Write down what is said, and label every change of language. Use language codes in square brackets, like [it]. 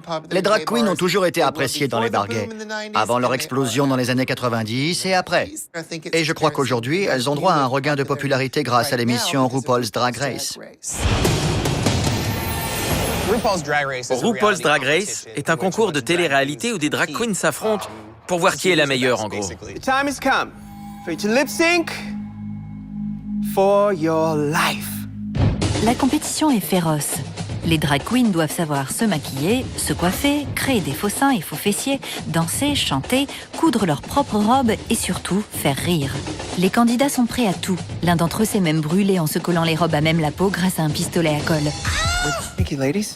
[fr] Les drag queens ont toujours été appréciées dans les bars gays, avant leur explosion dans les années 90 et après. Et je crois qu'aujourd'hui, elles ont droit à un regain de popularité grâce à l'émission RuPaul's Drag Race. RuPaul's Drag Race est un concours de télé-réalité où des drag queens s'affrontent pour voir qui est la meilleure, en gros. [en] The time has come for you to lip sync for your life. [fr] La compétition est féroce. Les drag queens doivent savoir se maquiller, se coiffer, créer des faux seins et faux fessiers, danser, chanter, coudre leurs propres robes et surtout faire rire. Les candidats sont prêts à tout. L'un d'entre eux s'est même brûlé en se collant les robes à même la peau grâce à un pistolet à colle.